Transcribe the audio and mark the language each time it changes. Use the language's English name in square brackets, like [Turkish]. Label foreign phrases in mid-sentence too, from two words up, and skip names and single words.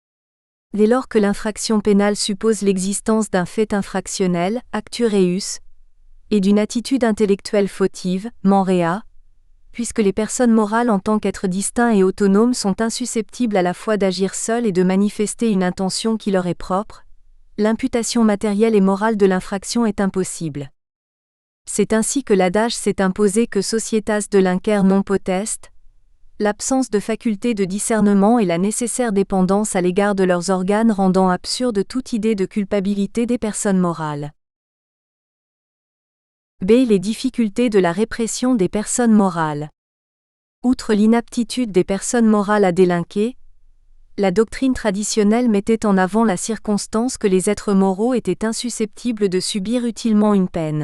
[French] Dès lors que l'infraction pénale suppose l'existence d'un fait infractionnel, [Latin] actu reus, [French] et d'une attitude intellectuelle fautive, [Latin] mens rea, [French] puisque les personnes morales en tant qu'êtres distincts et autonomes sont insusceptibles à la fois d'agir seules et de manifester une intention qui leur est propre, l'imputation matérielle et morale de l'infraction est impossible. C'est ainsi que l'adage s'est imposé que [Latin] societas delinquere non potest, [French] l'absence de faculté de discernement et la nécessaire dépendance à l'égard de leurs organes rendant absurde toute idée de culpabilité des personnes morales. B. Les difficultés de la répression des personnes morales. Outre l'inaptitude des personnes morales à délinquer, la doctrine traditionnelle mettait en avant la circonstance que les êtres moraux étaient insusceptibles de subir utilement une peine.